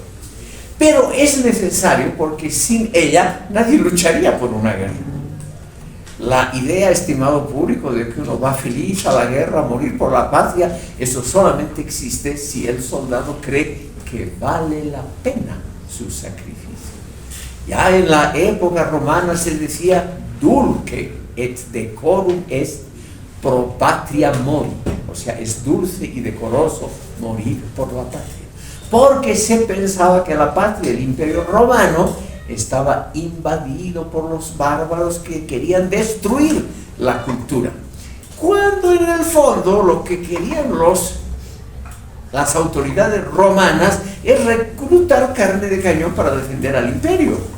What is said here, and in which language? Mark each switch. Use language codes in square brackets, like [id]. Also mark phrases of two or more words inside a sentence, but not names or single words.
[es] Pero es necesario porque sin ella nadie lucharía por una guerra. La idea, estimado público, de que uno va feliz a la guerra a morir por la patria, eso solamente existe si el soldado cree que vale la pena su sacrificio. Ya en la época romana se decía [la] dulce et decorum est pro patria mori, [es] o sea, es dulce y decoroso morir por la patria, porque se pensaba que la patria, el Imperio Romano, estaba invadido por los bárbaros que querían destruir la cultura, cuando en el fondo lo que querían las autoridades romanas es reclutar carne de cañón para defender al imperio.